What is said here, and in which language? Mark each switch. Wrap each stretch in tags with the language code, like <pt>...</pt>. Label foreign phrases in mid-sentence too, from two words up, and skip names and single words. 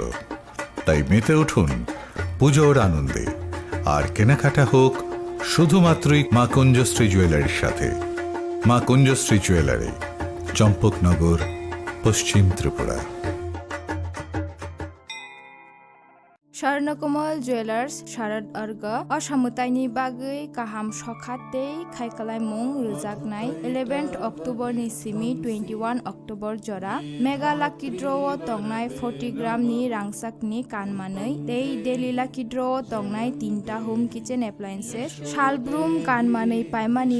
<bn>তাই মেতে উঠুন পুজোর আনন্দে, আর কেনাকাটা হোক শুধুমাত্রই মা কুঞ্জশ্রী জুয়েলারির সাথে। মা কুঞ্জশ্রী জুয়েলারি, চম্পকনগর, পশ্চিম ত্রিপুরা।</bn> <brx>স্বর্ণকমল জুয়েলার্স শারদ अर्ग असामुताइनि बागै काहाम सखाते खायखालायमुं रोजाकनाय 11 अक्ट'बरनि सिमी 21 अक्ट'बर जरा</brx> <en>mega lucky</en> <brx>ड्र'आव तंनाय 40 ग्रामनि रांसाकनि कानमानै</brx> <en>daily lucky</en> <brx>ड्र'आव तंनाय 3टा</brx> <en>home kitchen appliances</en> <brx>शालब्रुम कानमानै पायमानि</brx>